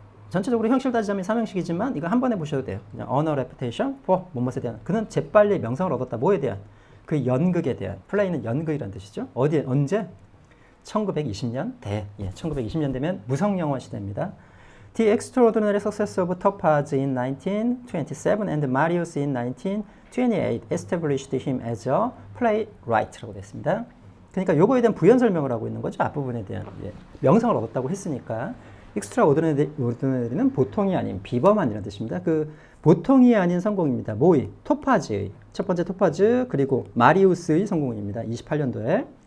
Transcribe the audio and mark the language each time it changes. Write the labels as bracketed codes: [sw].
[ko] 전체적으로 형식을 따지자면 삼형식이지만 이거 한 번에 보셔도 돼요. 그냥 [en] honor reputation for, [ko] 뭐뭇에 대한. 그는 재빨리 명성을 얻었다. 뭐에 대한? 그 연극에 대한. 플레이는 연극이라는 뜻이죠. 어디에, 언제? 1920년 대. 1920년 되면 무성영화 시대입니다. [en] The extraordinary success of Topaz in 1927 and Marius in 1928 established him as a playwright [ko] 라고 됐습니다. 그러니까 요거에 대한 부연 설명을 하고 있는 거죠. 앞부분에 대한. 명성을 얻었다고 했으니까. extraordinary는 보통이 아닌 비범한이라는 뜻입니다. 그 보통이 아닌 성공입니다. 뭐의? 토파즈의. 첫 번째 토파즈 그리고 마리우스의 성공입니다. 28년도에.